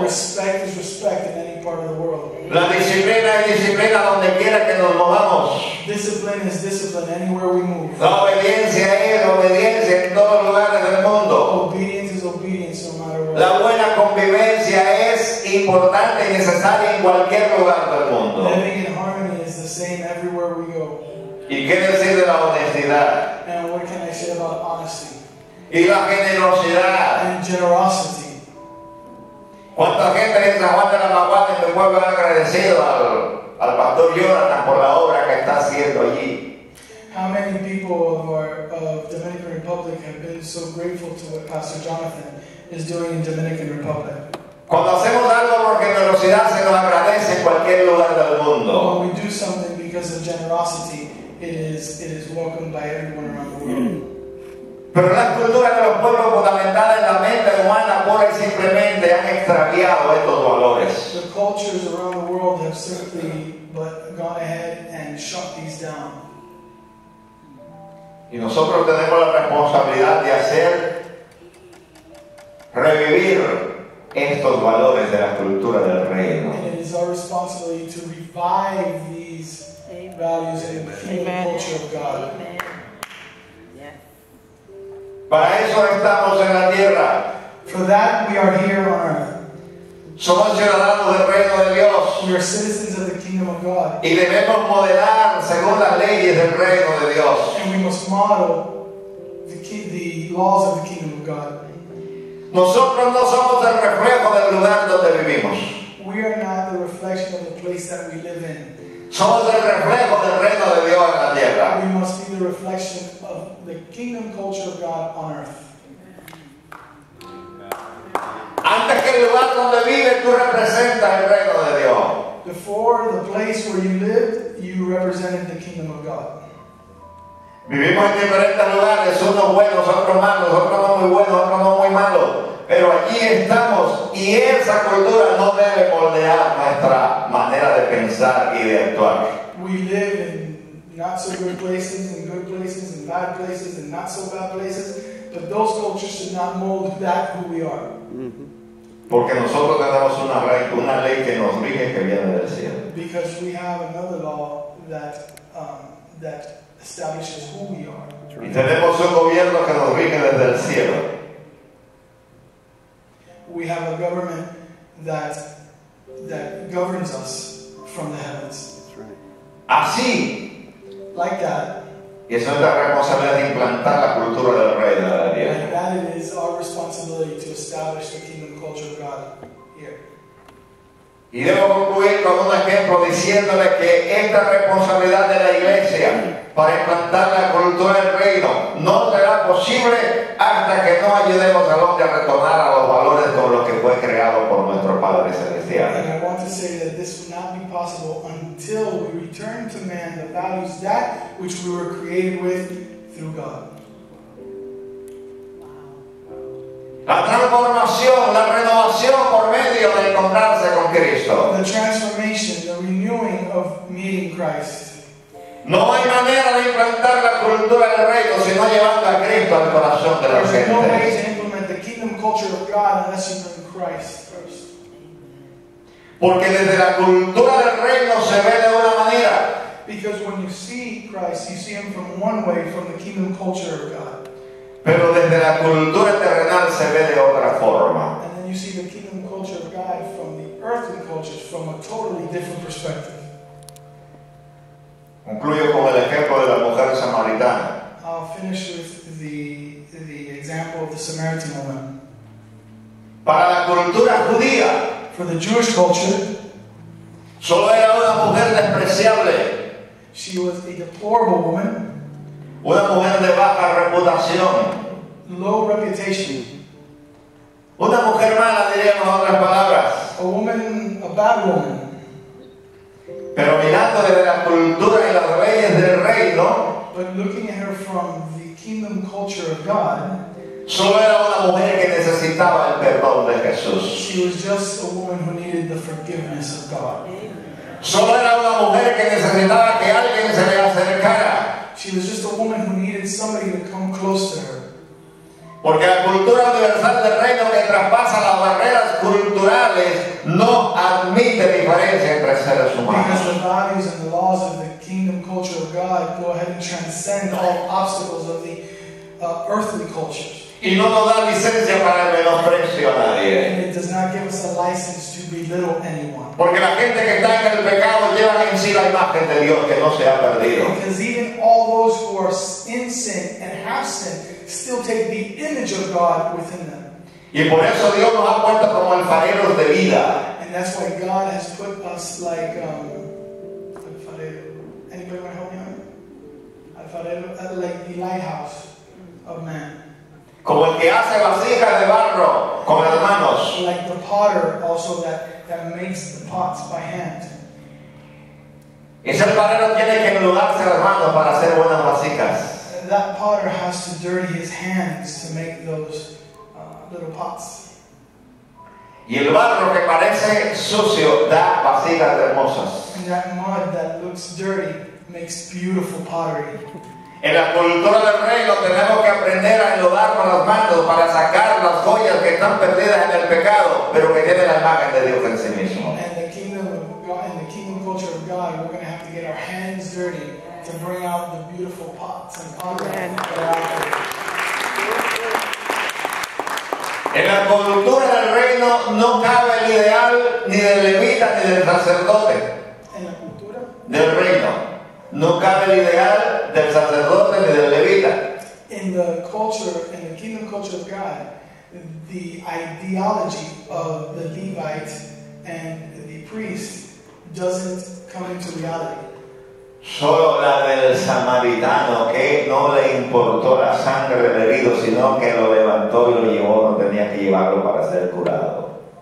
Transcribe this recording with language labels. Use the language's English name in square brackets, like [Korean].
[English] Respect is respect in any part of the world. [Spanish] La disciplina es disciplina donde quiera que nos movamos. [English] Discipline is discipline anywhere we move. [Spanish] La obediencia es obediencia en todos los lugares del mundo. [English] Obedience is obedience no matter what. [Spanish] La buena convivencia es importante y necesaria en cualquier lugar del mundo. [English] Living in harmony is the same everywhere we go. [Spanish] ¿Y qué decir de la honestidad? [English] And what can I say about honesty? [Spanish] Y la generosidad. [English] And generosity. [Spanish] ¿Cuánta gente en San Juan de la Maguana, en mi pueblo, ha agradecido al pastor Jonathan por la obra que está haciendo allí? [English] How many people of Dominican Republic have been so grateful to what Pastor Jonathan is doing in Dominican Republic? [Spanish] Cuando hacemos algo por generosidad se nos agradece en cualquier lugar del mundo. [English] When we do something because of generosity, it is welcomed by everyone around the world. [Spanish] Pero las culturas de los pueblos fundamentadas en la mente humana pura y simplemente han extraviado estos valores. [English] The cultures around the world have simply but gone ahead and shut these down. [Spanish] Y nosotros tenemos la responsabilidad de hacer revivir estos valores de la cultura del reino. [English] And it is our responsibility to revive these values in the kingdom culture of God. Amen. Yes. [Spanish] Para eso estamos en la tierra. [English] For that, we are here on earth. [Spanish] Somos ciudadanos del reino de Dios [English] We are citizens of the kingdom of God. [Spanish] y debemos modelar según las leyes del reino de Dios. [English] And we must model the laws of the kingdom of God. [Spanish] Nosotros no somos el reflejo del lugar donde vivimos. [English] We are not the reflection of the place that we live in. [Spanish] Somos el reflejo del reino de Dios en la tierra. [English] We must be the reflection of the kingdom culture of God on earth. [Spanish] Antes que el lugar donde vives, tú representas el reino de Dios. [English] Before the place where you lived, you represented the kingdom of God. [Spanish] Vivimos en diferentes lugares, unos buenos, otros malos, otros no muy buenos, otros no muy malos. Pero allí estamos y esa cultura no debe moldear nuestra manera de pensar y de actuar. [English] We live in not so good places, and good places, and bad places, and not so bad places. But those cultures should not mold that who we are. [Spanish] Porque nosotros tenemos una ley que nos rige que viene del cielo. [English] Because we have another law that establishes who we are. [Spanish] Y tenemos un gobierno que nos rige desde el cielo. [English] We have a government that governs us from the heavens. [Spanish] Así, [English] Like that. [Spanish] y eso es la responsabilidad de implantar la cultura del reino de la [English] Like [Spanish] tierra. [English] that, it is our responsibility to establish the kingdom culture of God here. [Spanish] Y debo concluir con un ejemplo diciéndole que esta responsabilidad de la iglesia para implantar la cultura del reino no será posible hasta que no ayudemos al hombre a retornar a los valores con los que fue creado por nuestro Padre Celestial. [English] And I want to say that this will not be possible until we return to man the values that which we were created with through God. [Spanish] La transformación, la renovación por medio de encontrarse con Cristo. [English] The transformation, the renewing of meeting Christ. [Spanish] No hay manera de implantar la cultura del reino si no llevando a Cristo al corazón de la [English] There's no way [Spanish] gente. [English] to implement the kingdom culture of God unless you bring Christ first. [Spanish] Porque desde la cultura del reino se ve de una manera, [English] Because when you see Christ, you see Him from one way, from the kingdom culture of God. [Spanish] pero desde la cultura terrenal se ve de otra forma. [English] And then you see the kingdom culture of God from the earthly cultures from a totally different perspective. [Spanish] Concluyo con el ejemplo de la mujer samaritana. [English] I'll finish with the example of the Samaritan woman. [Spanish] Para la cultura judía, [English] For the Jewish culture, [Spanish] solo era una mujer despreciable, [English] she was a deplorable woman, [Spanish] una mujer de baja reputación, [English] low reputation, [Spanish] una mujer mala, diríamos en otras palabras. [English] a bad woman. [Spanish] Pero mirando desde la cultura y las leyes del reino, [English] But looking at her from the kingdom culture of God, [Spanish] solo era una mujer que necesitaba el perdón de Jesús. [English] she was just a woman who needed the forgiveness of God. [Spanish] Solo era una mujer que necesitaba que alguien se le acercara. [English] She was just a woman who needed somebody to come close to her. [Spanish] Porque la cultura universal del reino que traspasa las barreras culturales no admite diferencia entre seres [English] Because [Spanish] humanos. [English] the values and the laws of the kingdom culture of God go ahead and transcend all obstacles of the earthly cultures. [Spanish] Y no nos da licencia para el menosprecio a nadie. [English] And it does not give us a license to belittle anyone. [Spanish] Porque la gente que está en el pecado lleva en sí la imagen de Dios que no se ha perdido. [English] Because even all those who are in sin and have sinned still take the image of God within them. [Spanish] Y por eso Dios nos ha puesto como alfareros de vida. [English] And that's why God has put us like alfarero. Anybody want to help me on it? Alfarero, like the lighthouse of man. [Spanish] Como el que hace vasijas de barro con las manos. [English] Like the potter also that makes the pots by hand. [Spanish] Ese alfarero tiene que enludarse las manos para hacer buenas vasijas. [English] That potter has to dirty his hands to make those little pots. [Spanish] Y el barro que parece sucio da vasijas hermosas. [English] And that mud that looks dirty makes beautiful pottery. [Spanish] En la cultura del reino tenemos que aprender a enlodarnos las manos para sacar las joyas que están perdidas en el pecado, pero que tienen la imagen de Dios en sí mismo. [English] And the kingdom of God, in the kingdom culture of God, we're going to have to get our hands dirty to bring out the beautiful pots and pots that are out there. [Spanish] En la cultura del reino no cabe el ideal ni del levita ni del sacerdote. En la cultura Del reino no cabe el ideal del sacerdote ni del levita. [English] in the culture, in the kingdom culture of God, the ideology of the Levite and the priest doesn't come into reality. [Spanish] Solo la del samaritano, que no le importó la sangre del herido, sino que lo levantó y lo llevó, no tenía que llevarlo para ser curado.